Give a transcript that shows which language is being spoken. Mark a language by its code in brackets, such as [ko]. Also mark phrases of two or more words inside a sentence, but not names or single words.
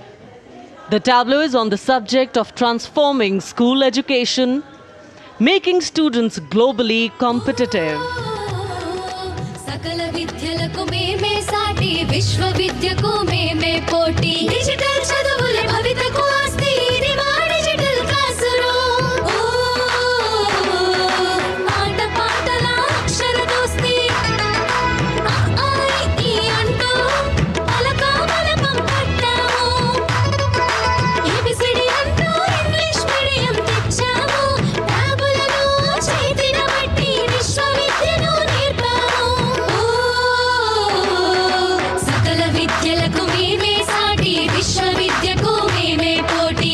[en] The tableau is on the subject of transforming school education, making students globally competitive. [te] సకల విద్యలకు మేమే సాటి విశ్వవిద్యకు మేమే పోటీ డిజిటల్ చదువుల భవితకు ఆస్తి ఇది మా [en] digital class room [te] ఆట పాటల అక్షర దోస్తి ఈ అంటూ పలక బలపం పట్టాము ఏబిసిడి అంటూ [en] English medium [te] తెచ్చాము ట్యాబులలో చేతిన బట్టి విశ్వవిద్యను నేర్పాము సకల విద్యలకు మేమే సాటి విశ్వవిద్యకు మేమే